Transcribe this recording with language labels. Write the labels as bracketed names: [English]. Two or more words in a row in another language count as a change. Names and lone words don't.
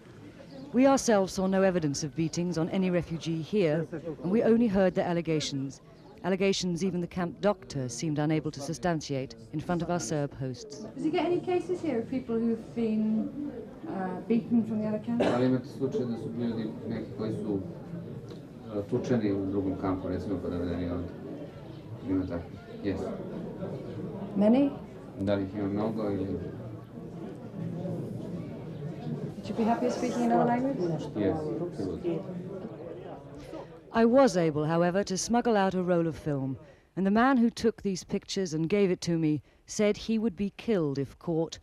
[English] We ourselves saw no evidence of beatings on any refugee here, and we only heard their allegations. Allegations even the camp doctor seemed unable to substantiate in front of our Serb hosts. Does he get any cases here of people who've been beaten from the other camps? [Serbian] Ali imate slučaj da su bili neki koji su tučeni u drugom kampu, recimo podavedeni ovdje. Ima tako. [English] Yes. Many? [Serbian] Da li ih ima mnogo ili... [English] Would you be happier speaking another language? Yes, absolutely. I was able, however, to smuggle out a roll of film, and the man who took these pictures and gave it to me said he would be killed if caught.